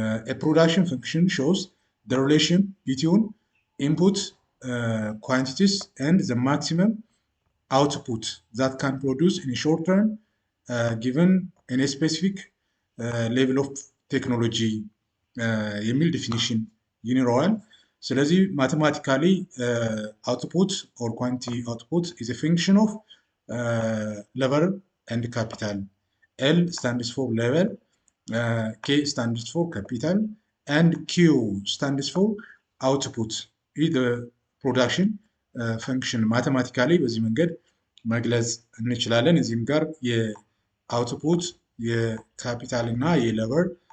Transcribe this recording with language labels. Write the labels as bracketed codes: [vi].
[en] ኤ ፕሮዳክሽን ፈንክሽን ሾውስ ዘ ሪሌሽን ቢትዊን ኢንፑት ኳንቲቲስ ኤንድ ዘ ማክሲመም output that can produce in a short term given in a specific level of technology [am] የሚል ዲፊኒሽን ይኖረዋል። ስለዚህ ማቴማቲካሊ [en] output or quantity output is a function of level and capital. L stands for level, K stands for capital and Q stands for output. [am] ይህ production ፈንክሽን ማቴማቲካሊ በዚህ መንገድ መግለጽ እንችላለን። እዚህም ጋር የአውትፑት የካፒታል እና የሌበር